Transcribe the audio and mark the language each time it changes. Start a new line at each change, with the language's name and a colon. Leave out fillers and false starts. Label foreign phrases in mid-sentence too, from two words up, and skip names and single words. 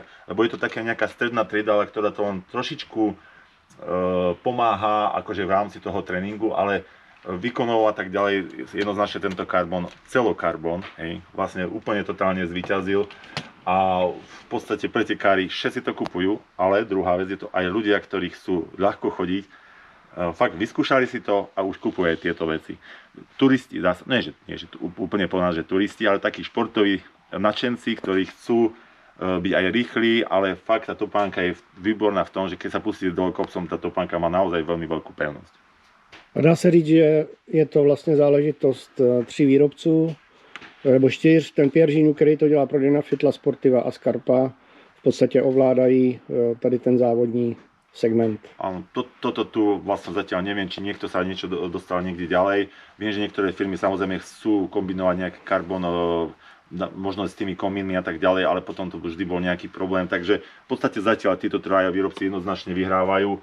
Slovak: Lebo je to taká nejaká stredná trieda, ktorá to len trošičku pomáha akože v rámci toho tréningu, ale výkonov a tak ďalej jednoznačne tento karbon, celokarbon, hej, vlastne úplne totálne zvíťazil a v podstate pretekári všetci to kupujú, ale druhá vec je to aj ľudia, ktorí chcú ľahko chodiť, fakt vyskúšali si to a už kupujú tieto veci. Turisti, nie že úplne povedať, že turisti, ale takí športoví nadšenci, ktorí chcú byť aj rýchly, ale fakt tá topánka je výborná v tom, že keď sa pustí dole kopcom, tá topánka má naozaj veľmi veľkú pevnosť.
Czech: A dá se říct, že je to vlastně záležitost 3 výrobců, nebo 4, ten Pieržinu, který to dělá pro Dynafit, La Sportiva a Scarpa, v podstatě ovládají tady ten závodní segment.
Slovak: Áno, toto tu vlastne zatiaľ neviem, či niekto sa niečo dostal niekde ďalej. Viem, že niektoré firmy samozrejme chcú kombinovať nejaký karbon, možno s tými komínmi a tak ďalej, ale potom to vždy bol nejaký problém. Takže v podstate zatiaľ títo traja výrobci jednoznačne vyhrávajú.